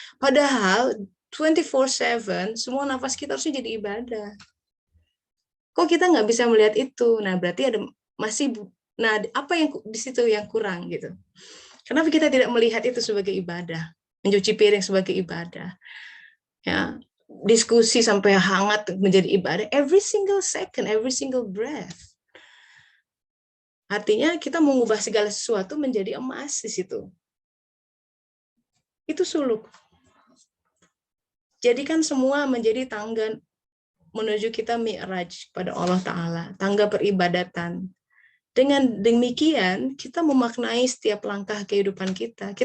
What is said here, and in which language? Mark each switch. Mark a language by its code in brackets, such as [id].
[id] Padahal 24/7 semua nafas kita harusnya jadi ibadah. Kok kita nggak bisa melihat itu? Nah, berarti Nah, apa yang di situ yang kurang gitu? Kenapa kita tidak melihat itu sebagai ibadah? Mencuci piring sebagai ibadah. Ya, diskusi sampai hangat menjadi ibadah. [en] Every single second, every single breath. [id] Artinya kita mengubah segala sesuatu menjadi emas di situ. Itu suluk. Jadikan semua menjadi tangga menuju kita mi'raj pada Allah Ta'ala. Tangga peribadatan. Dengan demikian, kita memaknai setiap langkah kehidupan kita.